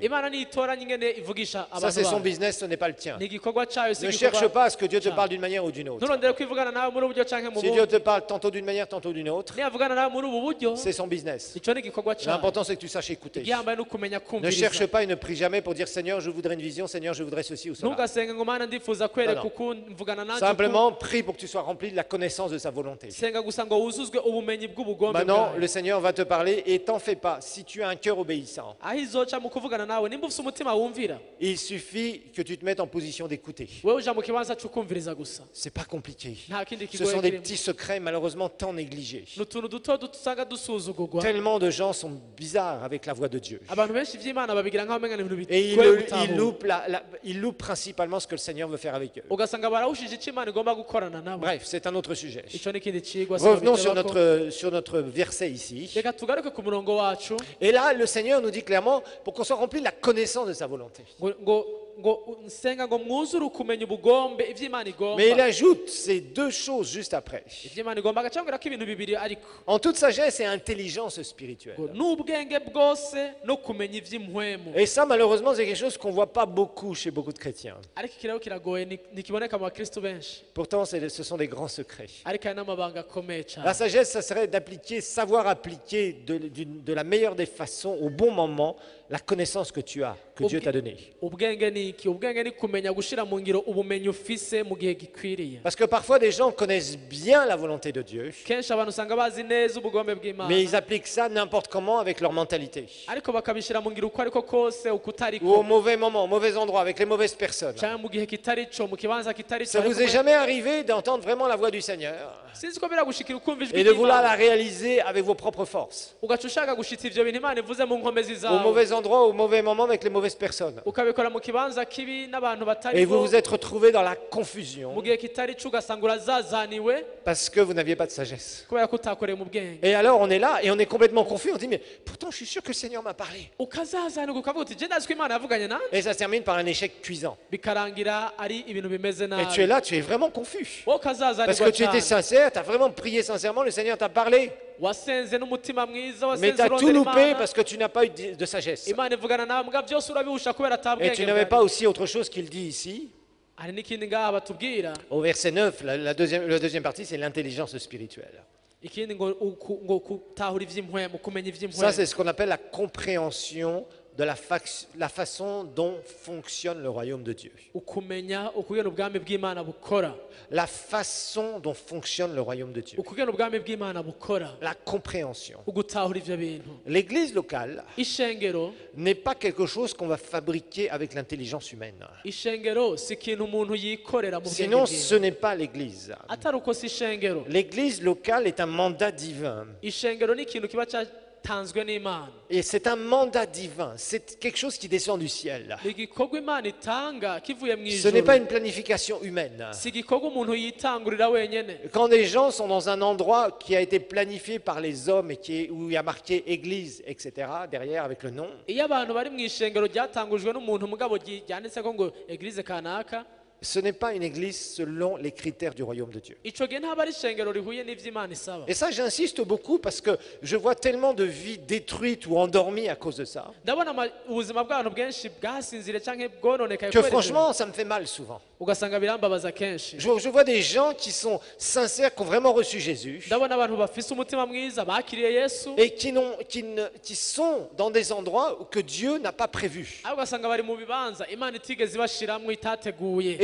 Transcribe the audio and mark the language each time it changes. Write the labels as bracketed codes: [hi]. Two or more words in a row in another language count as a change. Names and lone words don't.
[rn] imana niyitoranya ingene ivugisha [fr] Ça, [rn] abantu [fr] c'est son [rn] bayo [fr] business, ce n'est pas le tien. [rn] ni igikorwa cyayo si [fr] Ne cherche [rn] igikorwa [fr] pas à ce que Dieu te Ciao. parle d'une manière ou d'une autre. [rn] nturondere kwivugana nawe muri ubu buryo canke mu [fr] Si Dieu [rn] bundi [fr] te parle tantôt d'une manière, tantôt d'une autre, [rn] niyavugana nawe muri ubu buryo [fr] c'est son business. [rn] icyo ni igikorwa cyayo [fr] L'important, c'est que tu saches écouter. [rn] igihambaye ni ukumenya [fr] Ne cherche [rn] kumviriza [fr] pas et ne prie jamais pour dire Seigneur, je voudrais une vision, Seigneur, je voudrais ceci ou cela. [rn] ntugasenge ngo mana ndifuza kwereka [fr] Non, non. [rn] uku mvugana nanjye [fr] Simplement, prie pour que tu sois rempli de la connaissance de sa volonté. [rn] senga gusa ngo wuzuzwe ubumenyi bw'ubugombe [fr] Maintenant, [rn] bwayo [fr] le Seigneur va te parler et t'en fais pas. Si tu as un cœur obéissant, [rn] aho izoca mu kuvugana nawe nimba ufite umutima wumvira [fr] il suffit que tu te mettes en position d'écouter. [rn] wewe uja mu kibanza cy'ukumviriza gusa [fr] C'est pas compliqué. [rn] nta kindi [fr] Ce sont [rn] kigoye [fr] des [rn] kirimo [fr] petits secrets malheureusement tant négligés. [rn] ni utuntu duto dusanga dusuzugurwa [fr] Tellement de gens sont bizarres avec la voix de Dieu. [rn] abantu benshi iby'imana babigira nk'aho umenga ni ibintu [fr] Et [rn] bigoye [fr] ils [rn] gutahura [fr] loupent, ils loupent principalement ce que le Seigneur veut faire avec eux. [rn] ugasanga barawushije icyo imana igomba gukorana nabo [fr] Bref, c'est un autre sujet. [rn] icyo ni ikindi kigwa [fr] Revenons sur notre verset ici. [rn] reka tugaruke ku murongo wacu [fr] Et là, le Seigneur nous dit clairement, pour qu'on soit rempli de la connaissance de sa volonté. [rn] ngo nsenga ngo mwuzure ukumenya ubugombe iby'imana igomba [fr] Mais il ajoute ces deux choses juste après. [rn] iby'imana igomba agacambwira ko ibintu bibiri ariko [fr] En toute sagesse et intelligence spirituelle. [rn] ngo n'ubwenge bwose no kumenya iby'impwemu [fr] Et ça, malheureusement, c'est quelque chose qu'on ne voit pas beaucoup chez beaucoup de chrétiens. [rn] ariko iki rero kiragoye ntikiboneka mu bakristo benshi [fr] Pourtant, ce sont des grands secrets. [rn] ariko hari n'amabanga akomeye [fr] La [rn] cyane [fr] sagesse, ça serait d'appliquer, savoir appliquer de la meilleure des façons, au bon moment, la connaissance que tu as, que Dieu t'a donnée. [rn] ubwenge ni iki ubwenge ni kumenya gushyira mu ngiro ubumenyi ufise mu gihe gikwiriye [fr] Parce que parfois, des gens connaissent bien la volonté de Dieu, [rn] kenshi abantu usanga bazi neza ubugombe bw'imana [fr] mais ils appliquent ça n'importe comment avec leur mentalité. [rn] ariko bakabishyira mu ngiro uko ariko kose uko utari [fr] Ou au [rn] ko [fr] mauvais moment, au mauvais endroit, avec les mauvaises personnes. [rn] cyangwa mu gihe kitari cyo mu kibanza kitari [fr] Ça [rn] cyo [fr] vous est jamais arrivé d'entendre vraiment la voix du Seigneur [rn] sinzi ko biragushikira ukumva ijwi [fr] et de vouloir la [rn] ry'imana [fr] réaliser avec vos propres forces, [rn] ugaca ushaka gushitsa ivyo bintu imana ivuze mu nkomezi [fr] au [rn] zawe [fr] mauvais endroit, au mauvais moment, avec les mauvaises personnes. [rn] ukabikora mu kibanza kibi n'abantu [fr] Et [rn] batari [fr] vous [rn] bo [fr] vous êtes retrouvés dans la confusion [rn] mu gihe kitari cyo ugasanga urazazaniwe [fr] parce que vous n'aviez pas de sagesse. [rn] kubera ko utakoreye mu bwenge [fr] Et alors on est là et on est complètement confus, on dit mais pourtant je suis sûr que le Seigneur m'a parlé. [rn] ukazazanirwa ukavuga uti je ndazi ko imana yavuganye nanjye [fr] Et ça se termine par un échec cuisant. [rn] bikarangira ari ibintu bimeze [fr] Et tu es [rn] nabi [fr] là, tu es vraiment confus. [rn] wowe [fr] Parce [rn] ukazazanirwa [fr] que tu étais [rn] cyane [fr] sincère, tu as vraiment prié sincèrement, le Seigneur t'a parlé. [rn] wasenze n'umutima mwiza [fr] Mais [rn] wasenze [fr] tu as tout [rn] urondera [fr] loupé [rn] imana [fr] parce que tu n'as pas eu de sagesse. [rn] imana ivugana nawe mbwa byose urabihusha kubera [fr] Et tu [rn] atabwenge [fr] n'avais [rn] bwari. [fr] pas aussi autre chose qu'il dit ici. [rn] hari n'ikindi ngaha batubwira [fr] Au verset 9, la deuxième partie, c'est l'intelligence spirituelle. [rn] ikindi ngo gutahura iby'impwemu kumenya [fr] Ça, [rn] iby'impwemu [fr] c'est ce qu'on appelle la compréhension de la façon dont fonctionne le royaume de Dieu. [rn] ukumenya ukugena ubwami bw'imana bukora [fr] La façon dont fonctionne le royaume de Dieu. [rn] ukugena ubwami bw'imana bukora [fr] La compréhension. [rn] ugutahura ivyo bintu [fr] L'église locale [rn] ishengero [fr] n'est pas quelque chose qu'on va fabriquer avec l'intelligence humaine. [rn] ishengero si ikintu umuntu yikorera mu bwenge [fr] Sinon, ce [rn] bwiwe [fr] n'est pas l'église. [rn] atari uko si ishengero [fr] L'église locale est un mandat divin. [rn] ishengero ni ikintu kiba cyatanzwe n'imana [fr] Et c'est un mandat divin. C'est quelque chose qui descend du ciel. [rn] ni igikorwa imana itanga kivuye mu [fr] Ce n'est pas [rn] ijuru [fr] une planification humaine. [rn] si igikorwa umuntu yitangurira wenyene [fr] Quand des gens sont dans un endroit qui a été planifié par les hommes et où il y a marqué église, etc., derrière avec le nom, [rn] iyo abantu bari mu ishengero ryatangujwe n'umuntu mugabo ryanditse ko ngo eglise kanaka [fr] ce n'est pas une église selon les critères du royaume de Dieu. [rn] icyo gihe ntaba ari ishengero rihuye n'iby'imana isaba. [fr] Et ça, j'insiste beaucoup parce que je vois tellement de vies détruites ou endormies à cause de ça, [rn] ndabona ubuzima bw'abantu bwinshi bwasinzire cyangwa bwononekaye [fr] que [rn] kubera ibyo. [fr] franchement, ça me fait mal souvent. [rn] ugasanga birambabaza kenshi. [fr] Je vois des gens qui sont sincères, qui ont vraiment reçu Jésus, [rn] ndabona abantu bafise umutima mwiza bakiriye yesu [fr] et qui sont dans des endroits que Dieu n'a pas prévus. [rn] ariko ugasanga bari mu bibanza imana itigeze ibashiramwo itateguye.